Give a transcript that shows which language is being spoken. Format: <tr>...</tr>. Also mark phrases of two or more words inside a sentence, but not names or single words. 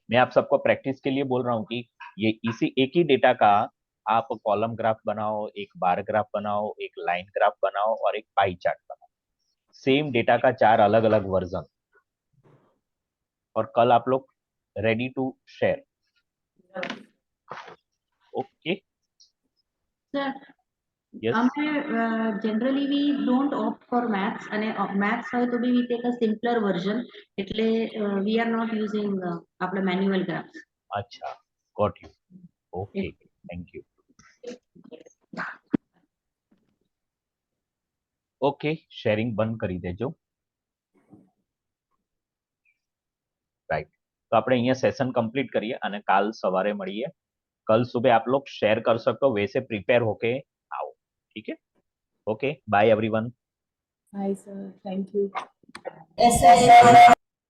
<hi>मैं आप सबको प्रैक्टिस के लिए बोल रहा हूँ कि ये इसी एक ही डेटा का आप</hi> <en>column graph</en> <hi>बनाओ, एक बार ग्राफ बनाओ, एक</hi> <en>line graph</en> <hi>बनाओ और एक</hi> <en>pie chart</en> <hi>बनाओ।</hi> <en>same data</en> <hi>का 4 अलग अलग वर्जन, और कल आप लोग</hi> <en>ready to share.</en> <hi>ओके, Sir, यस।</hi> <en>generally we don't opt for maths અને maths</en> <gu>હોય તો બી</gu> <en>we take a simpler version એટલે we are not using આપણા manual graphs. अच्छा, got you. okay, thank you।</en> <gu>ઓકે, શેરિંગ બંધ કરી દેજો। રાઈટ, તો આપણે અહીંયા</gu> <en>session complete</en> <gu>કરીએ અને કાલ સવારે મળીએ।</gu> <hi>कल सुबह आप लोग शेयर कर सकते हो, वैसे प्रिपेयर होके आओ, ठीक है?</hi> <en>okay, bye everyone. hi sir, thank you.</en> <hi>ऐसे</hi>